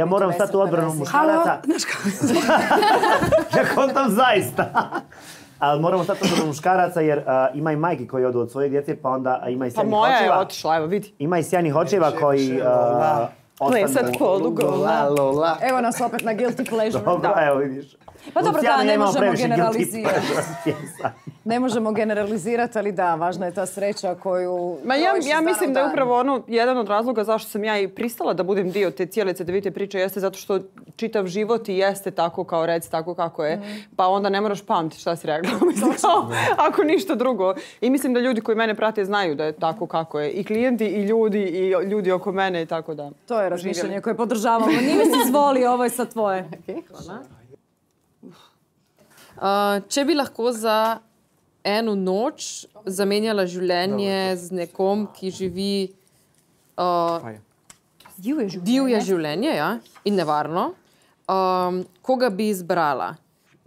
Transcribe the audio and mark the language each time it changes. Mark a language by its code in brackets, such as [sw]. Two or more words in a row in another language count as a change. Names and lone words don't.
[bs] Ja moram stati u odbranu muškaraca. Ja kontam zaista. Ali moramo stati od muškaraca jer ima i majke koji odu od svoje djece, pa onda ima i sjajnih očeva. Pa moja je otišla, evo vidi. Ima i sjajnih očeva koji plesat polugola. [hr] Evo nas opet na [en] guilty pleasure. [hr] Dobro, evo vidiš. Pa dobro, da, ne možemo generalizirati. Ne možemo generalizirati, ali da, važna je ta sreća koju... [bs] Ja mislim da je upravo jedan od razloga zašto sam ja i pristala da budem dio te cijele Cedevite priče jeste zato što čitav život i jeste tako kao reci, tako kako je. Pa onda ne moraš pamtiti šta si rekla. Ako ništa drugo. I mislim da ljudi koji mene prate znaju da je tako kako je. I klijenti, i ljudi oko mene i tako da. [hr] To je razmišljanje koje podržavamo. Nime si zvoli, ovo je sad tvoje. [sl] Če bi lahko za eno noč zamenjala življenje z nekom, ki živi divje življenje in nevarno, koga bi izbrala?